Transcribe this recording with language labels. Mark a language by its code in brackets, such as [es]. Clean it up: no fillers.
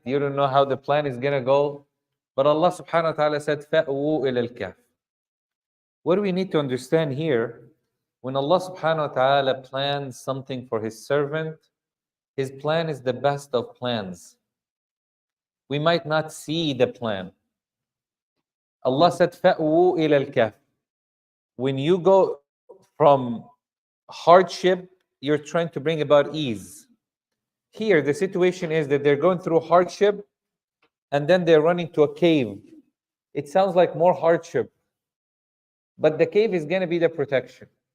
[en] You don't know how the plan is going to go. But Allah subhanahu wa ta'ala said, [ar] فَأْوُوا إِلَى الْكَهْفِ. [en] What do we need to understand here? When Allah subhanahu wa ta'ala plans something for His servant, His plan is the best of plans. We might not see the plan. Allah said, [ar] فَأْوُوا إِلَى الْكَهْفِ. [en] When you go from hardship, you're trying to bring about ease. Here, the situation is that they're going through hardship, and then they're running to a cave. It sounds like more hardship, but the cave is going to be the protection.